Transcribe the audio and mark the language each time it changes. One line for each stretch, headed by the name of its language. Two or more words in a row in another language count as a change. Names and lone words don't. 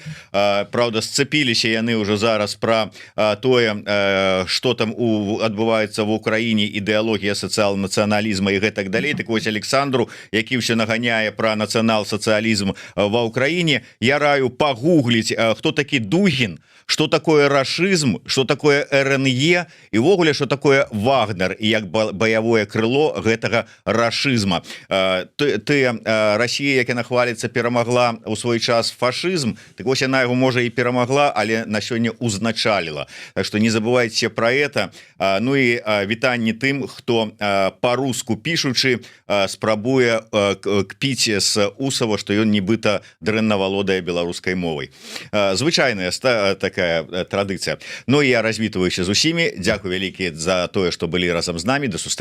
Belarusian: Праўда, сцэпіліся яны ўжо зараз пра тое, што там адбываецца в Украіне, ідэалогія сацыял-нацыяналізма і гэтак далей. Так вось Александру, які ўсё наганяе пра нацыянал-сацыялізм ва Ўкраіне, я раю пагугліць, хто такі Дугін,
Russian: что такое рашизм, что такое РНЕ
Belarusian: і увогуле
Russian: что такое Вагнер
Belarusian: і як баявое крыло гэтага рашизма. Россия, як яна хваліцца, перамагла у свой час фашизм, так вось яна его можа і перамагла, але на сёння узначаліла.
Russian: Так что не забывайте про это.
Belarusian: Ну і вітанні тым, хто по-руску пішучы спрабуе кпіць з Усава, што ён нібыта дрэнна валодае беларускай мовай. Звычайная такая традыцыя. Ну і я развітваюся з усімі. Дзякуй вялікі за тое, што былі разам з намі.